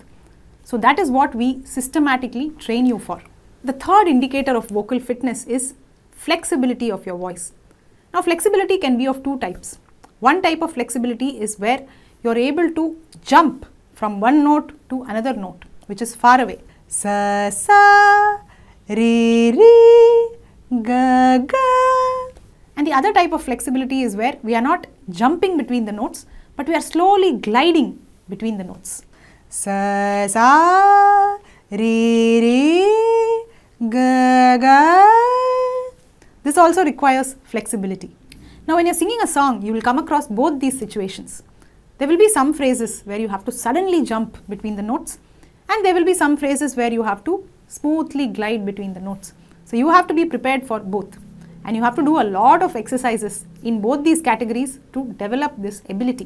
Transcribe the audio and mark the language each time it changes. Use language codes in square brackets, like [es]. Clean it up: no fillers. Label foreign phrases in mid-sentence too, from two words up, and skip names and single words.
[en] So that is what we systematically train you for. The third indicator of vocal fitness is flexibility of your voice. Now flexibility can be of two types. One type of flexibility is where you are able to jump from one note to another note, which is far away. Sa, sa, re, re, ga, ga. And the other type of flexibility is where we are not jumping between the notes, but we are slowly gliding between the notes. Sa, sa, re, re, ga, ga. This also requires flexibility. Now when you are singing a song, you will come across both these situations. There will be some phrases where you have to suddenly jump between the notes, and there will be some phrases where you have to smoothly glide between the notes. So you have to be prepared for both. And you have to do a lot of exercises in both these categories to develop this ability.